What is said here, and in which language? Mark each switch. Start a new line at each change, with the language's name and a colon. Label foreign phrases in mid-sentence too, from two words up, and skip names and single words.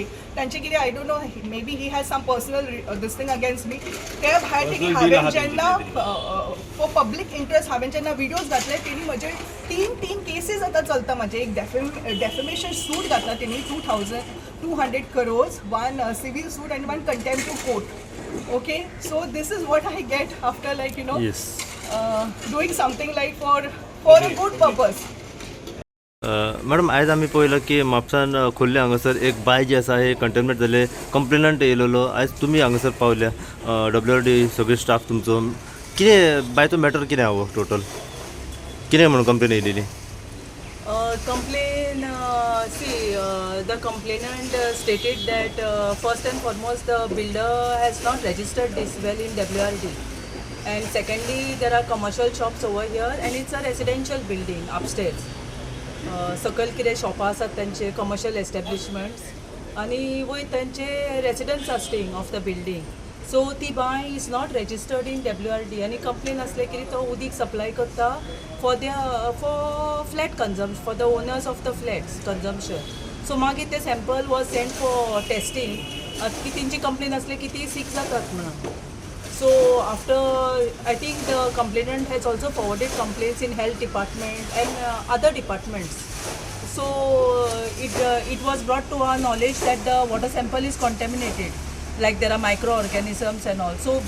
Konkani: तांचे कितें
English: I don't know maybe he has some personal this thing against me.
Konkani: ते भायर तेणी हांवें जेन्ना
English: for public interest
Konkani: हांवें जेन्ना विडियोज घातले तेणी म्हजे तीन केसीस आतां चलता. म्हाजे एक
English: defamation suit
Konkani: घातला तेणी 2,200 crores,
English: one civil suit and one contempt of court. Okay, so this is what I get after Yes. Doing something like for a good purpose.
Konkani: मॅडम आयज आमी पळयलो की म्हापसान खोर्ले हांगासर एक बाय जी आसा हे कंटेनमेंट जाले कंप्लेनंट येयलेलो. आयज तुमी हांगासर पावल्या WRD सगळे स्टाफ तुमचो. कितें बाय तो मॅटर कितें हांव टोटल कितें म्हणून कंप्लेन येयलेली?
English: Complain, the complainant stated that first and foremost the builder has not registered this well in WRD, and secondly there are commercial shops over here and it's a residential building upstairs.
Konkani: सकयल कितें शॉपां आसात तांचे
English: commercial establishments
Konkani: आनी वयर तांचे रेसिडंट्स
English: are staying of the building. सो
Konkani: ती बाय
English: is not registered in WRD
Konkani: आनी कंप्लेन आसले की तो उदीक सप्लाय करता
English: for flat consumption for the owners of the flats consumption.
Konkani: सो मागीर ते सॅम्पल
English: was send for testing
Konkani: की तेंची कंप्लेन आसली की ती सीक जातात म्हणून.
English: So after I think the complainant has also forwarded complaints in health department and other departments. So it was brought to our knowledge that the water sample is contaminated, like there are microorganisms and all.